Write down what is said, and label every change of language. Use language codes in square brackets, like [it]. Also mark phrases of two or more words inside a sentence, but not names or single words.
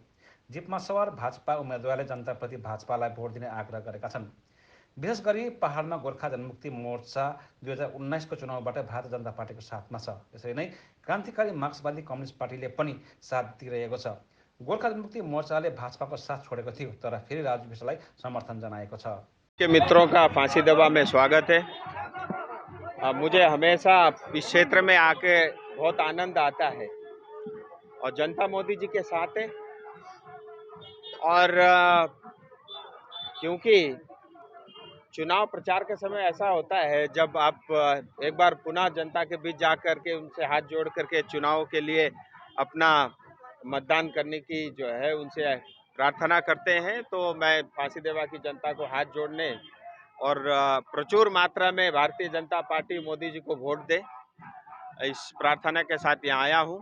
[ne] जिपमा सवार भाजपा उम्मेद्वारले जनताप्रति भाजपालाई भोट दिने आग्रह गरेका छन्। विशेष गरी पहाडमा गोर्खा जनमुक्ति मोर्चा 2019को चुनावबाट भारतीय जनता पार्टीको साथमा छ। त्यसरी नै क्रान्तिकारी मार्क्सवादी कम्युनिस्ट पार्टीले पनि साथ दिइरहेको छ। गोर्खा जनमुक्ति मोर्चाले भाजपाको साथ छोडेको थियो, तर फेरि राजु विष्टलाई समर्थन जनाएको छ। [hi] के मित्रों का फांसी देवा में स्वागत है। मुझे हमेशा इस क्षेत्र में आके बहुत आनंद आता है और जनता मोदी जी के साथ है। और क्योंकि चुनाव प्रचार के समय ऐसा होता है जब आप एक बार पुनः जनता के बीच जा करके उनसे हाथ जोड़ करके चुनाव के लिए अपना मतदान करने की जो है उनसे प्रार्थना करते हैं, तो मैं फांसी देवा की जनता को हाथ जोड़ने और प्रचुर मात्रा में भारतीय जनता पार्टी मोदी जी को वोट दे, इस प्रार्थना के साथ यहाँ आया हूँ।